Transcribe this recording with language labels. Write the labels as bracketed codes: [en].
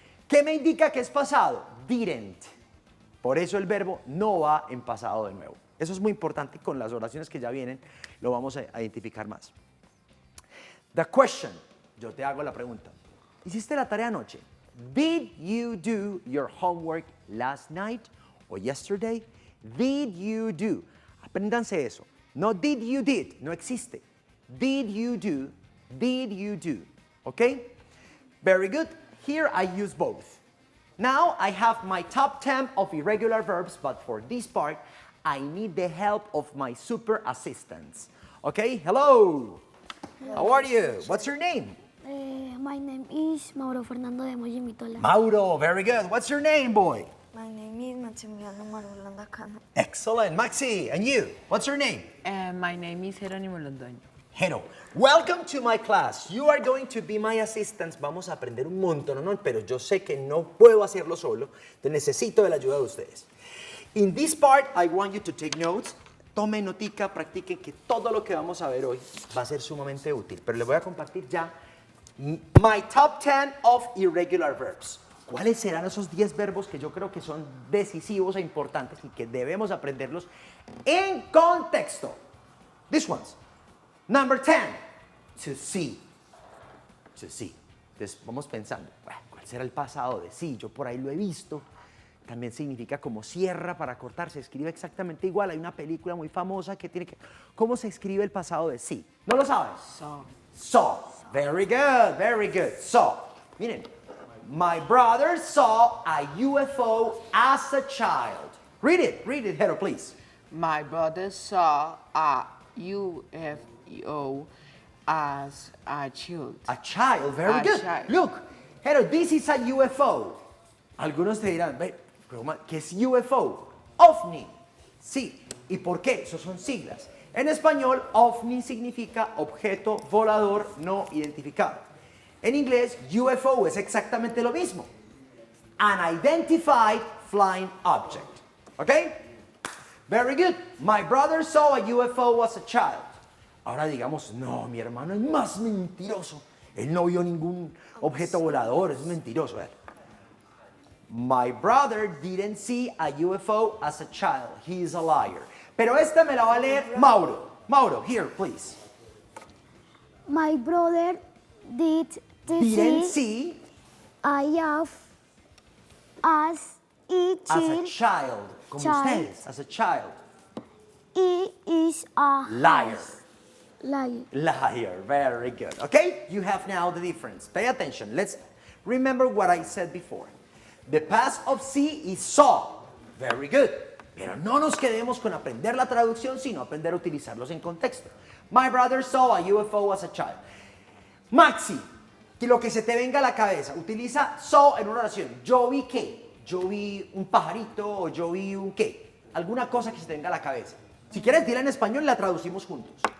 [es] ¿Qué me indica que es pasado? Didn't. Por eso el verbo no va en pasado de nuevo. Eso es muy importante y con las oraciones que ya vienen lo vamos a identificar más. [en] The question. [es] Yo te hago la pregunta. ¿Hiciste la tarea anoche? [en] Did you do your homework last night or yesterday? Did you do? [es] Apréndanse eso. No [en] did you did, [es] no existe. [en] Did you do? Did you do? Okay? Very good. Here I use both. Now I have my top 10 of irregular verbs, but for this part, I need the help of my super assistants. Okay? Hello. How are you? What's your name? My name is Mauro Fernando de Moji Mitola. Mauro, very good. What's your name, boy? My name is Maximiliano Marulanda Cano. Excellent. Maxi, and you? What's your name? My name is Jerónimo Londoño. Jero, welcome to my class. You are going to be my assistants. [es] Vamos a aprender un montón, ¿no? Pero yo sé que no puedo hacerlo solo. Necesito de la ayuda de ustedes. [en] In this part, I want you to take notes. [es] tomen notica, practiquen, que todo lo que vamos a ver hoy va a ser sumamente útil. Pero les voy a compartir ya [en] my top 10 of irregular verbs. [es] ¿Cuáles serán esos 10 verbos que yo creo que son decisivos e importantes y que debemos aprenderlos en contexto? [en] These ones. Number 10, to see. To see. [es] Entonces vamos pensando, ¿cuál será el pasado de see? Yo por ahí lo he visto. También significa como sierra para cortar, se escribe exactamente igual. Hay una película muy famosa que tiene que... ¿Cómo se escribe el pasado de see? ¿No lo saben? [en] Saw. Saw. Very good, very good. Saw. Miren, my brother saw a UFO as a child. Read it, Hero, please. My brother saw a UFO as a child. A child, very A good. child. Look, Hero, this is a UFO. [es] Algunos te dirán, ¿qué es UFO? OVNI. Sí. ¿Y por qué? Eso son siglas. En español, OVNI significa objeto volador no identificado. En inglés, UFO es exactamente lo mismo. [en] Unidentified flying object. ¿Ok? Very good. My brother saw a UFO as a child. [es] Ahora digamos, no, mi hermano es más mentiroso. Él no vio ningún objeto volador, es mentiroso. [en] My brother didn't see a UFO as a child. He is a liar. [es] Pero esta me la va a leer Mauro. [en] Mauro, here, please. My brother Didn't see a as as a child. [es] Como ustedes, [en] as a child. He is a Liar. liar. Liar, very good. Okay, you have now the difference. Pay attention. Let's remember what I said before. The past of see is saw. Very good. [es] Pero no nos quedemos con aprender la traducción, sino aprender a utilizarlos en contexto. [en] My brother saw a UFO as a child. [es] Maxi, que lo que se te venga a la cabeza. Utiliza saw en una oración. Yo vi qué. Yo vi un pajarito o yo vi un qué. Alguna cosa que se te venga a la cabeza. Si quieres, dila en español y la traducimos juntos.